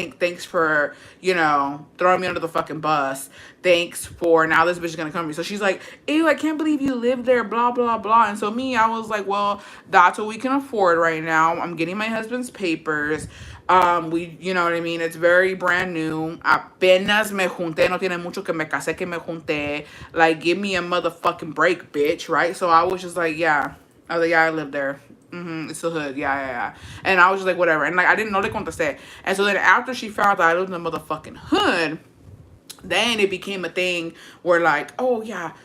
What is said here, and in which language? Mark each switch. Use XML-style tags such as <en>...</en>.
<en>Thanks for, you know, throwing me under the fucking bus. Thanks for, now this bitch is gonna come to me. So she's like, ew, I can't believe you live there, blah, blah, blah. And so me, I was like, well, that's what we can afford right now. I'm getting my husband's papers. You know what I mean? It's very brand new.</en> <es>Apenas me junté, no tiene mucho que me casé que me junté.</es> <en>Like, give me a motherfucking break, bitch, right? So I was just like, yeah. I was like, yeah, I live there. It's the hood. Yeah. And I was just like, whatever. And, like, I didn't know</en> <es>le contesté.</es> <en>And so then after she found out I lived in the motherfucking hood, then it became a thing where, like, oh, yeah.</en>